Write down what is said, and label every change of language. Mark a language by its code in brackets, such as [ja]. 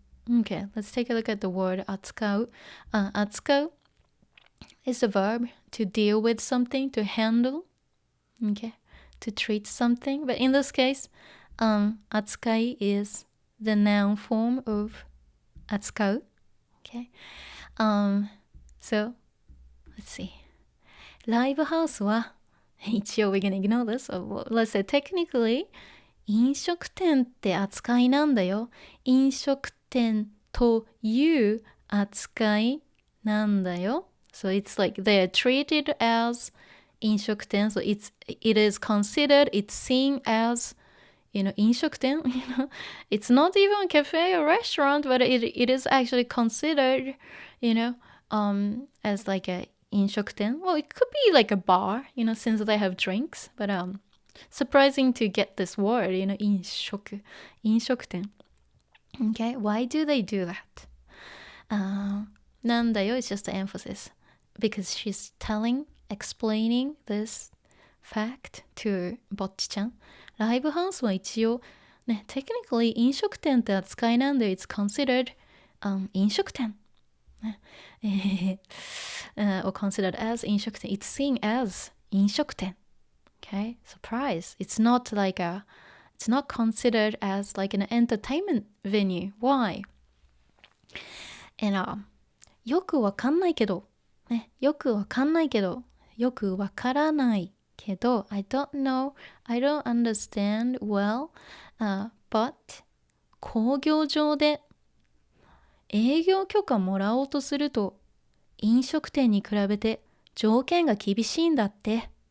[en] Okay, let's take a look at the word 扱う. 扱う is a verb to deal with something, to handle, okay, to treat something. But in this case, 扱い is the noun form of 扱う, okay. So, let's see. [ja] ライブハウスは一応 [en] we're gonna ignore this. So, let's say technically, [ja] 飲食店って扱いなんだよ。飲食店という扱いなんだよ。 [en] So it's like they're treated as 飲食店. So it is considered, it's seen as, 飲食店. It's not even a cafe or restaurant, but it is actually considered, as like a 飲食店. Well, it could be like a bar, since they have drinks. But surprising to get this word, 飲食店. Okay, why do they do that? なんだよ is just the emphasis. Because she's explaining this fact to Bocchi-chan. [ja] ライブハウスは一応、ね、technically 飲食店って扱いなんで [en] it's considered、 [ja] 飲食店。 [en] or considered as 飲食店. It's seen as 飲食店. Okay, surprise. It's not considered as like an entertainment venue. Why? [ja] And よくわかんないけど、ね、よくわかんないけど、よくわからないけど、 [en] I don't know, I don't understand well, but [ja] 工業上で営業許可もらおうとすると、飲食店に比べて条件が厳しいんだって。